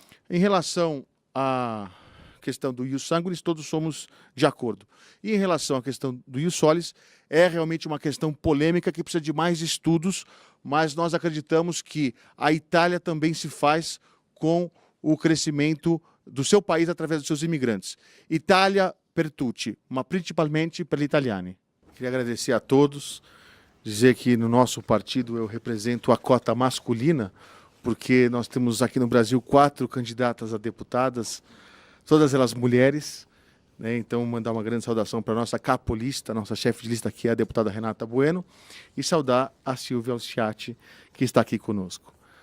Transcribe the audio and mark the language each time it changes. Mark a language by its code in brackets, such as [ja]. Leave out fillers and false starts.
[pt] Em relação à questão do ius sanguinis, todos somos de acordo. E em relação à questão do ius solis, é realmente uma questão polêmica que precisa de mais estudos, mas nós acreditamos que a Itália também se faz com o crescimento do seu país através dos seus imigrantes. [it] Itália per tutti, ma principalmente per gli italiani. [pt] Queria agradecer a todos, dizer que no nosso partido eu represento a cota masculina, porque nós temos aqui no Brasil 4 candidatas a deputadas, todas elas mulheres, né? Então, mandar uma grande saudação para a nossa capolista, nossa chefe de lista aqui, a deputada Renata Bueno, e saudar a Silvia Alciati, que está aqui conosco.